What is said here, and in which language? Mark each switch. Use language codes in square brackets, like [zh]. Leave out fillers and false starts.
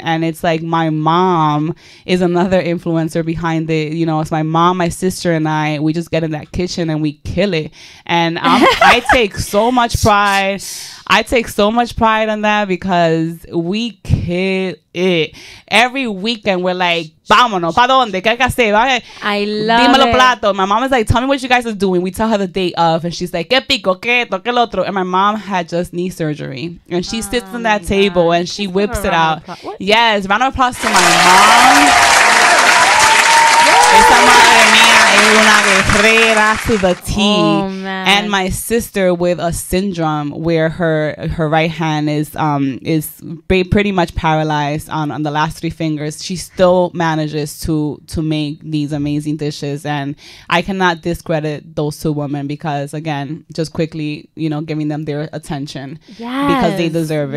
[en] And it's like my mom is another influencer behind it. It's my mom, my sister, and we just get in that kitchen and we kill it. And I take so much pride. On that because we kill it. Every weekend we're like, [es] vámonos, ¿pa dónde? ¿Qué hay que hacer? [en] I love [es] Dímelo [en] it. [es] plato. [en] My mom is like, tell me what you guys are doing. We tell her the day of, and she's like, [es] ¿qué pico? ¿Qué esto? ¿Qué lo otro? [en] And my mom had just knee surgery, and she sits on that table and she whips it out. Yes, round of applause to my mom. [es] Esa madre mía es una guerrera [en] to the T. Oh, man. And my sister with a syndrome where her right hand is pretty much paralyzed on the last 3 fingers. She still manages to make these amazing dishes, and I cannot discredit those 2 women because, again, just quickly, giving them their attention because they deserve it.